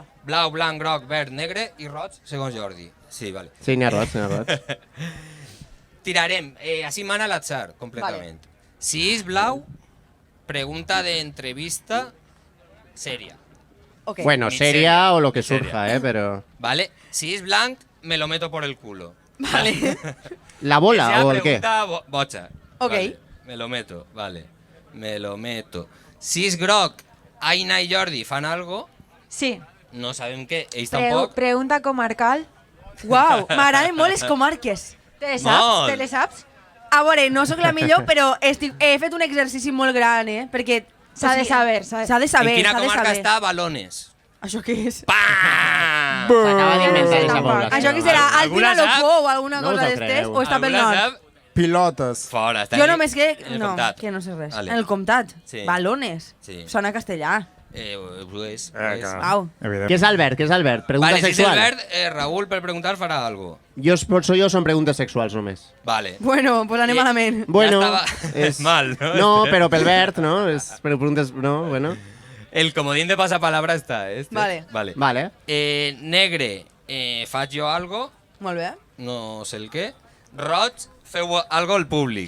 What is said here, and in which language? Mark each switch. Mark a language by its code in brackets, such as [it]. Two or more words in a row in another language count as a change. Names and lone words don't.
[ca] Blau, blanc, groc, verd, negre i roig, segons Jordi. Sí, vale. Sí, n'hi ha roig, n'hi ha roig. Tirarem, així mana l'atzar, completament. Si és blau, pregunta d'entrevista sèria. Ok. [es] Bueno, Ni seria o lo que Seria. surja, pero... ¿Vale? Si es blanc, me lo meto por el culo. Vale. La bola Esa [ca] o el què? [es] pregunta bocha. Ok. Vale, me lo meto, vale. Me lo meto. [ca] Si es groc, Aina i Jordi fan algo, Sí. no sabem què, ells tampoc. Pregunta comarcal. Uau, m'agraden molt les comarques. Te les Molt. saps? Te les saps? A veure, no sóc la millor, però he fet un exercici molt gran, perquè... S'ha de saber, S'ha de saber, en quina s'ha de comarca saber. està Balones? Això què és? Pam! S'acaba d'inventar aquesta Tampoc. població. Això què serà? Alguna Altina sap? Lopó o alguna No us cosa ho d'estes? creu. O està pel Alguna nord? sap? Pilotes. Fora, està Jo ahí, només que... en el No, comtat. que no sé res. Vale. En el comtat. Sí. Balones. Sí. Sona castellà. Ho és. clar. Au. Evident. Què és Albert? Què és Albert? Pregunta Vale, si és sexual? el verd, Raül, per preguntar, farà algo. [es] Soy yo, [ca] son preguntes sexuals només. Vale. [es] Bueno, pues [ca] anem I- malament. Bueno, estava- és... Mal, no? No, però pel verd, no? És per preguntes... No, bueno. El comodín de pasapalabra està, este. Vale. Vale. Vale. Negre, faig jo algo, Molt bé. no sé el què. Roig, feu algo al públic.